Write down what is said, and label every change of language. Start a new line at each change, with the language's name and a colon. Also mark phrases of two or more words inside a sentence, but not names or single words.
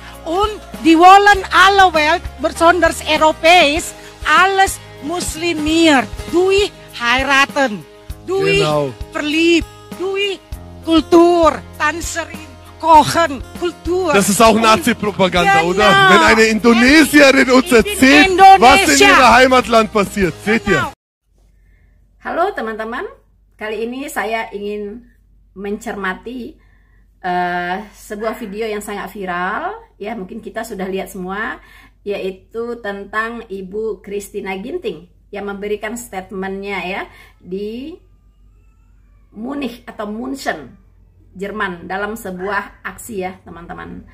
German: Und die wollen alle Welt, besonders europäisch, alles muslimiert. Durch heiraten, durch Genau. verliebt, durch Kultur, Tanzerin, Kochen, Kultur. Das ist auch Und- Nazi-Propaganda, Genau. oder? Wenn eine Indonesierin uns Ich bin erzählt, Indonesia. was in ihrer Heimatland passiert. Seht ihr? Genau.
Indonesian: Halo teman-teman, kali ini saya ingin mencermati sebuah video yang sangat viral, ya mungkin kita sudah lihat semua, yaitu tentang Ibu Christina Ginting yang memberikan statementnya ya di Munich atau München, Jerman dalam sebuah aksi ya teman-teman.